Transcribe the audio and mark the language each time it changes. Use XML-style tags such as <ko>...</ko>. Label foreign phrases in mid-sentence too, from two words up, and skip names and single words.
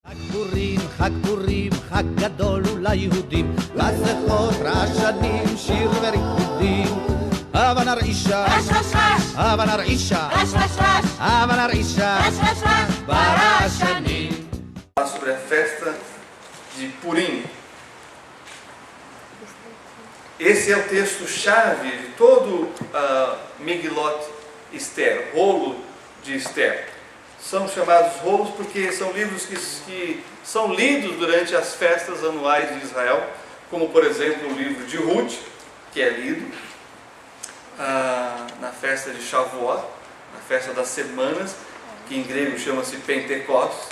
<he>חג פורים, חג גדול הוא ליהודים, מסכות רעשנים, שיר וריקודים. הבה נרעישה, הבה נרעישה, הבה נרעישה, ברעשנים.</he> <pt>Sobre a festa de Purim. Esse é o texto-chave de todo Megilot Esther, rolo de Esther. São chamados rolos porque são livros que são lidos durante as festas anuais de Israel, como por exemplo o livro de Ruth, que é lido na festa de Shavuot, na festa das semanas, que em grego chama-se Pentecostes.</pt>